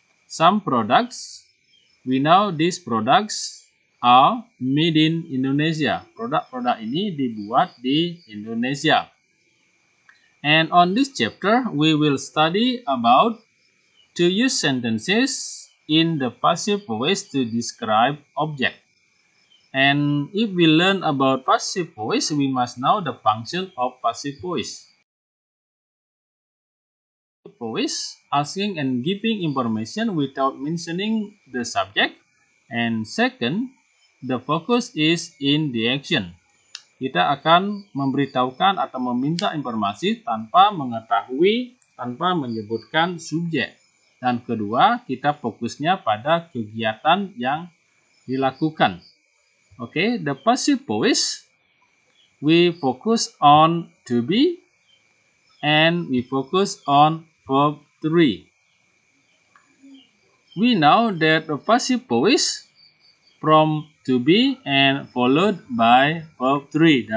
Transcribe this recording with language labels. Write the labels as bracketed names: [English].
[English] Some products, we know these products are made in Indonesia. [Indonesian] Produk-produk ini dibuat di Indonesia. [English] And on this chapter, we will study about to use sentences in the passive voice to describe object. And if we learn about passive voice, we must know the function of passive voice. Voice, asking and giving information without mentioning the subject. And second, the focus is in the action. [Indonesian] Kita akan memberitahukan atau meminta informasi tanpa mengetahui, tanpa menyebutkan subjek. Dan kedua, kita fokusnya pada kegiatan yang dilakukan. [English] Okay, the passive voice, we focus on to be and we focus on verb 3. We know that the passive voice from to be and followed by verb 3.